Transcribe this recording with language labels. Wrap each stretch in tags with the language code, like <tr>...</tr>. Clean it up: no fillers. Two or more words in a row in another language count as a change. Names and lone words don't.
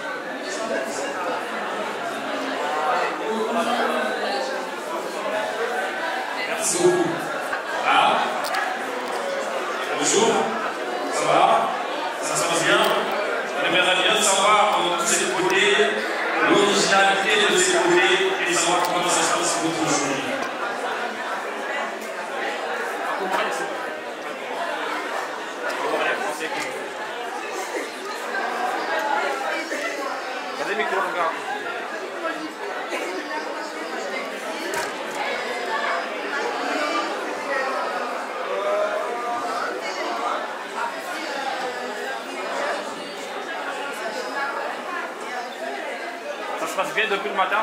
<fr>Merci beaucoup. Ah, bonjour, ça va? Ça se passe bien? On aimerait bien savoir tous ces côtés, l'originalité de ces côtés et savoir comment ça se passe pour votre journée.</fr> <pt>Cadê o microfone, cara?</pt> <fr>Ça se passe bien depuis le matin?</fr>